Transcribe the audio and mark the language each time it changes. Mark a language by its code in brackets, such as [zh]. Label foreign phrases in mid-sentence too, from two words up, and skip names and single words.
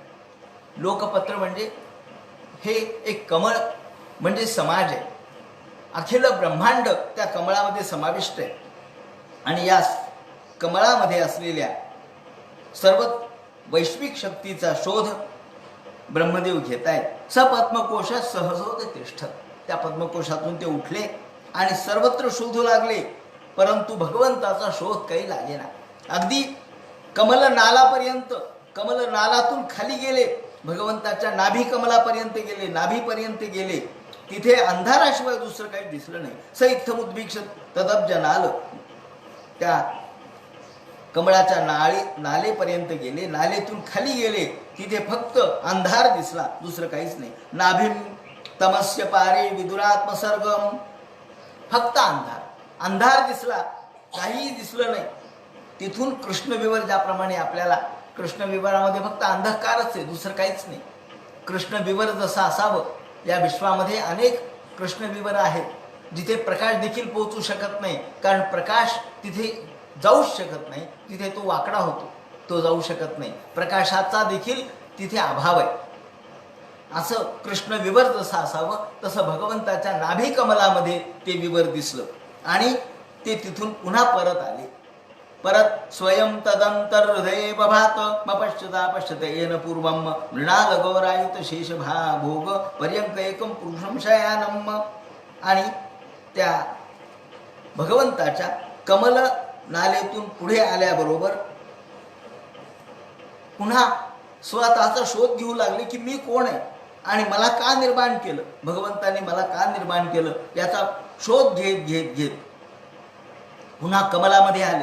[mr] लोकपत्र म्हणजे हे एक कमळ म्हणजे समाज आहे. अखिल ब्रह्मांड त्या कमळामध्ये समाविष्ट आहे. आणि या कमळामध्ये असलेल्या सर्व वैश्विक शक्तीचा शोध ब्रह्मदेव घेत आहेत. [sa] स पद्मकोशात सहजोद तिष्ठत, [mr] त्या पद्मकोशातून ते उठले आणि सर्वत्र शोधू लागले, परंतु भगवंताचा शोध काही लागेना. अगदी कमल नालापर्यंत, कमल नालातून खाली गेले, भगवंताच्या नाभी कमलापर्यंत गेले, नाभीपर्यंत गेले, तिथे अंधाराशिवाय दुसरं काही दिसलं नाही. [sa] स इत्थमुद्भिक्ष तदब्ज नाल, [mr] त्या कमळाच्या नालेपर्यंत गेले, नालेतून खाली गेले, तिथे फक्त अंधार दिसला, दुसरं काहीच नाही. [sa] नाभिम तमस्य पारे विदुरात्मसर्गम, [mr] फक्त अंधार, अंधार दिसला, काहीही दिसलं नाही. तिथून कृष्णविवर, ज्याप्रमाणे आपल्याला कृष्णविवरामध्ये फक्त अंधकारच आहे, दुसरं काहीच नाही. कृष्णविवर जसं असावं, या विश्वामध्ये अनेक कृष्णविवर आहेत जिथे प्रकाश देखील पोहोचू शकत नाही, कारण प्रकाश तिथे जाऊच शकत नाही, तिथे तो वाकडा होतो, तो जाऊ शकत नाही. प्रकाशाचा देखील तिथे अभाव आहे. असं कृष्णविवर जसं असावं तसं भगवंताच्या नाभी कमलामध्ये ते विवर दिसलं आणि ते तिथून पुन्हा परत आले. [sa] परत स्वयं तदंतर हृदये बभात मपश्यता पश्यत येन पूर्वम मृणाल गौरायुत शेष भोग पर्यंक एकम पुरुषम शयानम. [mr] आणि त्या भगवंताच्या कमल नालेतून पुढे आल्याबरोबर पुन्हा स्वतःचा शोध घेऊ लागले की मी कोण आहे आणि मला का निर्माण केलं, भगवंताने मला का निर्माण केलं, याचा शोध घेत घेत घेत पुन्हा कमलामध्ये आले.